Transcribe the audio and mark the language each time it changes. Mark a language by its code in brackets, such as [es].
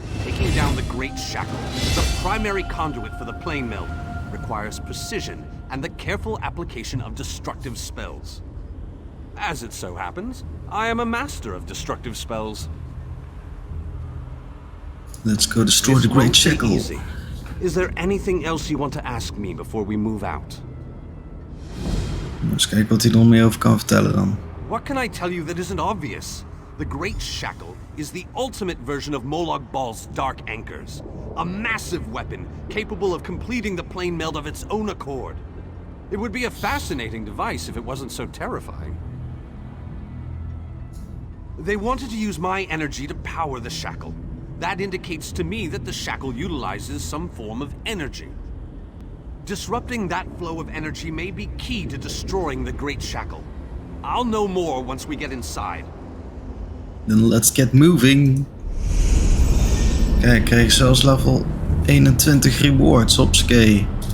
[en] Taking down the Great Shackle, the primary conduit for the plane meld, requires precision and the careful application of destructive spells. As it so happens, I am a master of destructive spells. Let's go destroy This the Great won't be Shackle. easy. Is there anything else you want to ask me before we move out? [nl] Eens kijken wat hij er nog meer over kan vertellen dan. [en] What can I tell you that isn't obvious? The Great Shackle is the ultimate version of Molag Bal's Dark Anchors. A massive weapon capable of completing the plane meld of its own accord. It would be a fascinating device if it wasn't so terrifying. They wanted to use my energy to power the Shackle. That indicates to me that the Shackle utilizes some form of energy. Disrupting that flow of energy may be key to destroying the Great Shackle. I'll know more once we get inside. Then let's get moving. [nl] Kijk, ik kreeg zelfs level 21 rewards op ski.